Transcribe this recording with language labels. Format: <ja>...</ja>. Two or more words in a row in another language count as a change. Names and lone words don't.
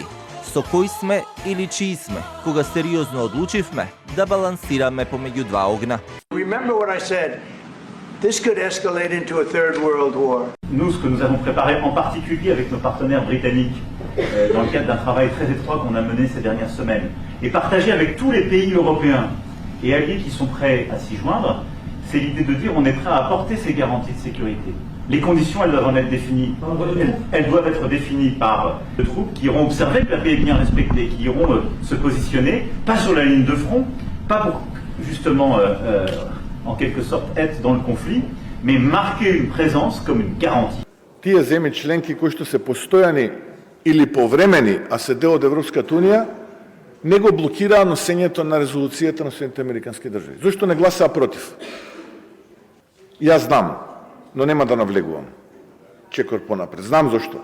<mk>Со кој сме или чии сме, кога сериозно одлучивме да балансираме помеѓу два огна.</mk> <en>Remember what I said. This could escalate into a third world war.</en> <fr>Nous, ce que nous avons préparé en particulier avec nos partenaires britanniques, dans le cadre d'un travail très étroit qu'on a mené ces dernières semaines, et partagé avec tous les pays européens et alliés qui sont prêts à s'y joindre, c'est l'idée de dire on est prêt à apporter ces garanties de sécurité. Les conditions, elles doivent en être définies. Elles doivent être définies par les troupes qui iront observer que la paix est bien respectée, qui iront se positionner, pas sur la ligne de front, pas pour justement en quelque sorte être dans le conflit, mais marquer une présence comme une garantie.</fr> <mk>Тие земји членки кои што се постојани или повремени, а се дел од Европската унија, не го блокираа носењето на резолуцијата на Соединетите американски држави. Зошто не гласаа против? Јас знам, но нема да навлегувам. Чекор понапред. Знам зошто.</mk>